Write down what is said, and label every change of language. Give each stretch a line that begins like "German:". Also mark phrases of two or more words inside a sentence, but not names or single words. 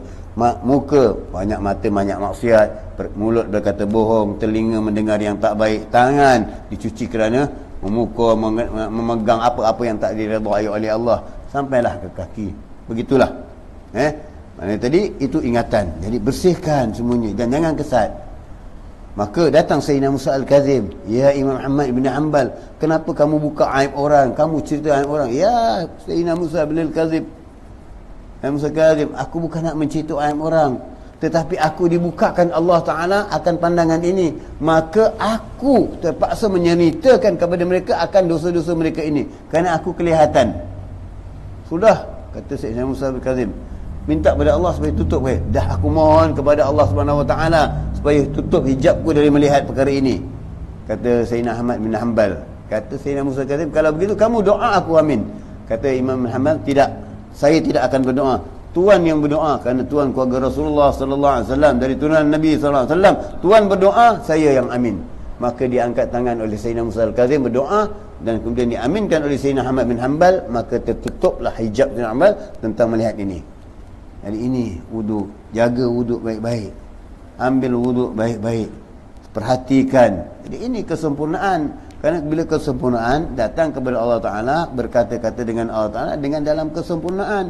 Malay: Muka banyak mata banyak maksiat, mulut berkata bohong, telinga mendengar yang tak baik, tangan dicuci kerana memukul, memegang apa-apa yang tak diredai oleh Allah, sampailah ke kaki. Begitulah. Mana tadi itu ingatan. Jadi bersihkan semuanya dan jangan kesat. Maka datang Sayyidina Musa Al-Kazim, "Ya Imam Ahmad bin Hanbal, kenapa kamu buka aib orang? Kamu cerita aib orang." "Ya Sayyidina Musa bin Al-Kazim, ya Musa Al-Kazim, aku bukan nak mencerita aib orang, tetapi aku dibukakan Allah Ta'ala akan pandangan ini. Maka aku terpaksa menceritakan kepada mereka akan dosa-dosa mereka ini, kerana aku kelihatan." Sudah, kata Sayyidina Musa Al-Kazim, minta kepada Allah supaya tutup. Dah aku mohon kepada Allah
Arabic: Subhanahu Wa Taala
Malay: supaya tutup hijabku dari melihat perkara ini. Kata Sayyidina Ahmad bin Hanbal. Kata Sayyidina Musa Al-Kazim, kalau begitu kamu doa, aku amin. Kata Imam Muhammad, tidak, saya tidak akan berdoa. Tuan yang berdoa, kerana tuan keluarga Rasulullah
Arabic: sallallahu alaihi wasallam,
Malay: dari turunan Nabi
Arabic: sallallahu alaihi wasallam.
Malay: Tuan berdoa, saya yang amin. Maka diangkat tangan oleh Sayyidina Musa Al-Kazim berdoa, dan kemudian diaminkan oleh Sayyidina Ahmad bin Hanbal, maka tertutuplah hijab Sayyidina Hanbal tentang melihat ini. Jadi ini wudu, jaga wudu baik-baik, ambil wudu baik-baik, perhatikan. Jadi ini kesempurnaan. Kerana bila kesempurnaan datang kepada Allah Ta'ala, berkata-kata dengan Allah Ta'ala dengan dalam kesempurnaan.